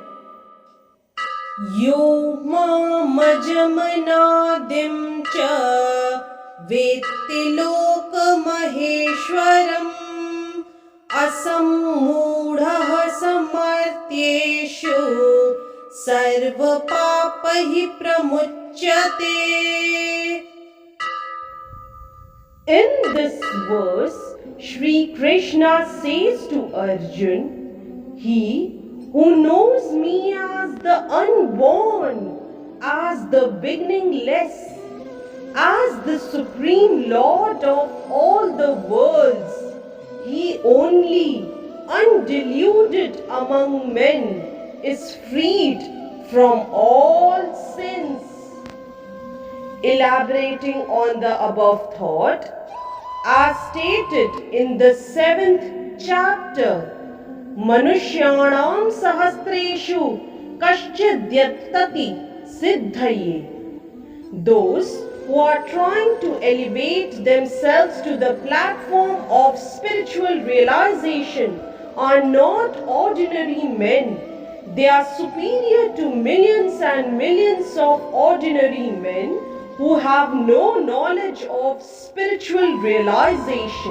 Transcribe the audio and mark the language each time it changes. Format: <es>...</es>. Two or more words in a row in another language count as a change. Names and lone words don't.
<sa>यो मामजमनादिं च वेत्ति लोकमहेश्वरम् असम्मूढः स मर्त्येषु सर्वपापैः प्रमुच्यते.</sa> <en>In this verse, Shri Krishna says to Arjun, he who knows me as the unborn, as the beginningless, as the supreme Lord of all the worlds, he only, undiluted among men, is freed from all sins. Elaborating on the above thought, as stated in the 7th chapter,</en> <sa>मनुष्याणां सहस्रेषु कश्चिद्यतति सिद्धये.</sa> <en>Those who are trying to elevate themselves to the platform of spiritual realization are not ordinary men. They are superior to millions and millions of ordinary men who have no knowledge of spiritual realization.</en>